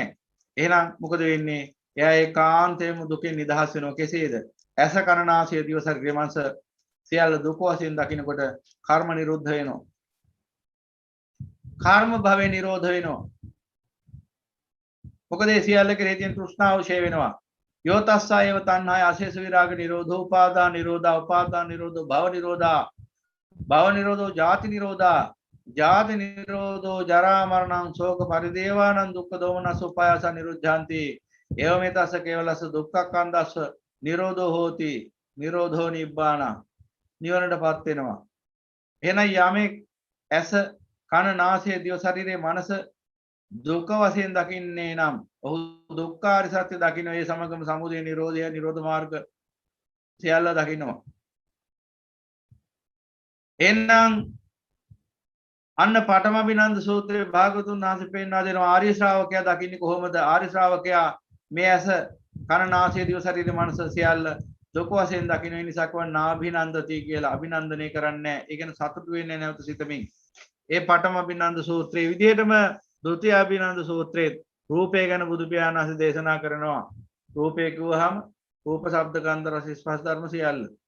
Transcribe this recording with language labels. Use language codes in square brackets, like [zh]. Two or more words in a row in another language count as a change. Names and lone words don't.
[si] එහෙනම් මොකද වෙන්නේ? එයා ඒකාන්තයෙන්ම දුකෙන් නිදහස් වෙනවා. කෙසේද? ඇස කන නාසය දිව ශරීර මනස සියල්ල දුක වශයෙන් දකිනකොට කර්ම නිරුද්ධ වෙනවා. කර්ම භවේ නිරෝධ වෙනවා. මොකද ඒ සියල්ල කෙරෙහි තියෙන තෘෂ්ණාව ඡේ වෙනවා. [pi] यो तस्सा एव तन्हाय अशेष विराग निरोधो उपादान निरोधा उपादान निरोधो भव निरोधो जाति निरोधा जाति निरोधो जरा मरणं शोक परिदेवानं दुःख दोमनस उपायस निरुද්ධन्ति एवमेतस केवलस दुःखकंदस निरोधो होति निरोधो निब्बाण [si] නිවනටපත් වෙනවා එහෙනම් යමෙක් ඇස කන නාසය දිව ශරීරයේ මනස දුක වශයෙන් දකින්නේ නම් ඔහු දුක්ඛාරිය සත්‍ය දකින්න ඒ සමගම සමුදය නිරෝධය නිරෝධ මාර්ග සියල්ල දකින්නවා එන්නම් අන්න පඨමබිනන්ද සූත්‍රයේ භාගතුන් වහන්සේ පෙන්වා දෙනවා ආර්ය ශ්‍රාවකයා දකින්නේ කොහොමද ආර්ය ශ්‍රාවකයා මේ ඇස කන නාසය දිව ශරීරයේ මනස සියල්ල දුක වශයෙන් දකින්න නිසා කවන්න නාභිනන්දති කියලා අභිනන්දනය කරන්නේ ඒ කියන්නේ සතුටු වෙන්නේ නැවත සිතමින් ඒ පඨමබිනන්ද සූත්‍රයේ විදිහටම ဒုတိယ අභිනන්ද සූත්‍රයේ රූපය ගැන බුදු පියාණන් වහන්සේ දේශනා කරනවා රූපය කිව්වහම රූප ශබ්ද ගන්ධ රස ස්පර්ශ ධර්ම සියල්ල